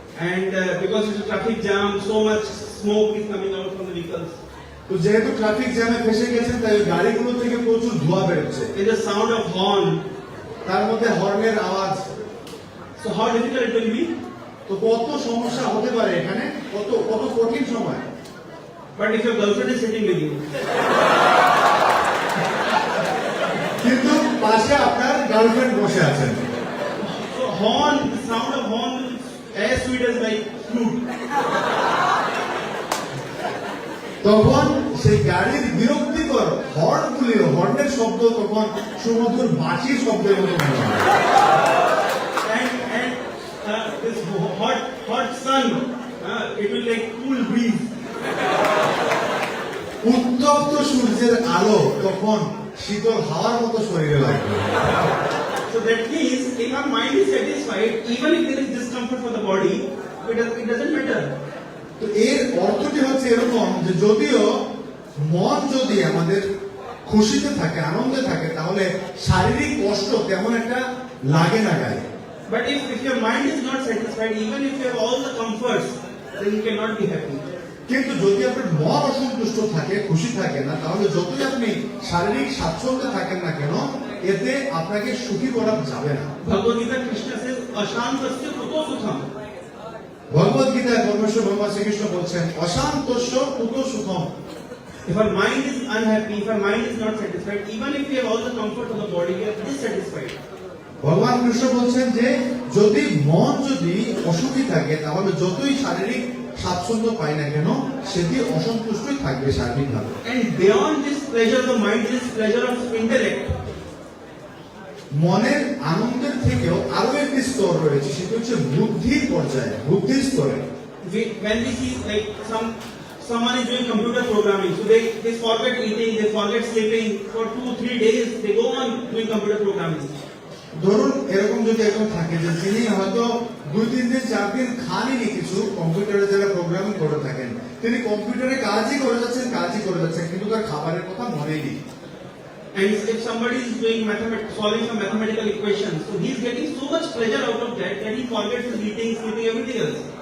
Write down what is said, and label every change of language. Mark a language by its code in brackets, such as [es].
[en] and because it's a traffic jam, so much smoke is coming out from the vehicles. [bn] তো যেহেতু traffic জ্যামে ফেসে গেছেন তাই ওই গাড়িগুলো থেকে প্রচুর ধোঁয়া বেরোচ্ছে, [en] There's a sound of horn. [bn] তার মধ্যে হর্নের আওয়াজ। [en] So how difficult it will be? [bn] তো কত সমস্যা হতে পারে এখানে, কত কত কঠিন সময়। [en] But if your girlfriend is sitting with you, [bn] কিন্তু পাশে আপনার গার্লফ্রেন্ড বসে আছেন, [en] so horn, the sound of horn is as sweet as like flute. [bn] তখন সেই গাড়ির বিরক্তিকর হর্নের শব্দ তখন সমুদ্র বাঁশির শব্দের মতো মনে হয়। [en] And this hot sun, it will like cool breeze. [bn] উত্তপ্ত সূর্যের আলো তখন শীতল হাওয়ার মতো শরীরে লাগবে। [en] So that means if our mind is satisfied, even if there is discomfort for the body, it doesn't matter. [bn] তো এর অর্থটি হচ্ছে এরকম যে যদিও মন যদি আমাদের খুশিতে থাকে, আনন্দে থাকে, তাহলে শারীরিক কষ্ট তেমন একটা লাগে না গায়ে। [en] But if your mind is not satisfied, even if you have all the comforts, then you cannot be happy. [bn] কিন্তু যদি আপনার মন অসন্তুষ্ট থাকে, খুশি থাকে না, তাহলে যতই আপনি শারীরিক স্বাচ্ছন্দ্যে থাকেন না কেন, এতে আপনাকে সুখী করা যাবে না। [en] Bhagavad Gita Krishna says, [sa] "Ashantasya kuto sukham." [bn] ভগবদ গীতায় পরমেশ্বর ভগবান শ্রীকৃষ্ণ বলছেন, [sa] অশান্তস্য কুতো Sukham. [en] If our mind is unhappy, if our mind is not satisfied, even if we have all the comfort of the body, we are dissatisfied. [bn] ভগবান কৃষ্ণ বলছেন যে যদি মন যদি অসুখী থাকে, তাহলে যতই শারীরিক স্বাচ্ছন্দ্য পায় না কেন, সেটি অসন্তুষ্টই থাকবে শারীরিকভাবে। [en] And beyond this pleasure of the mind, this pleasure of intellect. [bn] মনের আনন্দের থেকেও আরো একটি স্তর রয়েছে, সেটি হচ্ছে বুদ্ধির পর্যায়ে, বুদ্ধির স্তরে। [en] When we see like someone is doing computer programming, so they forget eating, they forget sleeping for 2-3 days, they go on doing computer programming. [bn] ধরুন এরকম যদি একজন থাকে যে যিনি হয়তো 2-3 দিন 4 দিন খাননি কিছু, কম্পিউটারে যারা প্রোগ্রামিং করে থাকেন, তিনি কম্পিউটারে কাজই করে যাচ্ছেন, কিন্তু তার খাবারের কথা মনেই নেই। [en] And if somebody is doing solving some mathematical equations, so he is getting so much pleasure out of that he forgets his eating, sleeping, everything else.